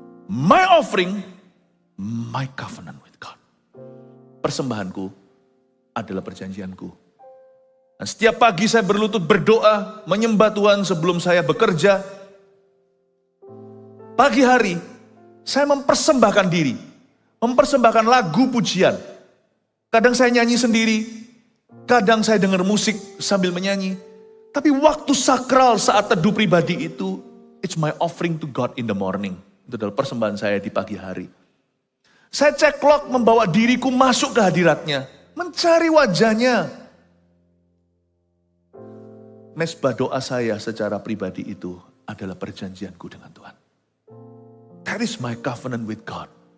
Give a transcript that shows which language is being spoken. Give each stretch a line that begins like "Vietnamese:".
English: My offering, my covenant with God.
Indonesian: Persembahanku adalah perjanjianku. Dan setiap pagi saya berlutut berdoa, menyembah Tuhan sebelum saya bekerja. Pagi hari, saya mempersembahkan diri. Mempersembahkan lagu pujian. Kadang saya nyanyi sendiri. Kadang saya dengar musik sambil menyanyi. Tapi waktu sakral saat teduh pribadi itu,
English: it's my offering to God in the morning.
Indonesian: Itu adalah persembahan saya di pagi hari. Saya ceklok membawa diriku masuk ke hadiratnya. Mencari wajahnya. mesbah doa saya secara pribadi itu adalah perjanjianku dengan Tuhan.
English: That is my covenant with God.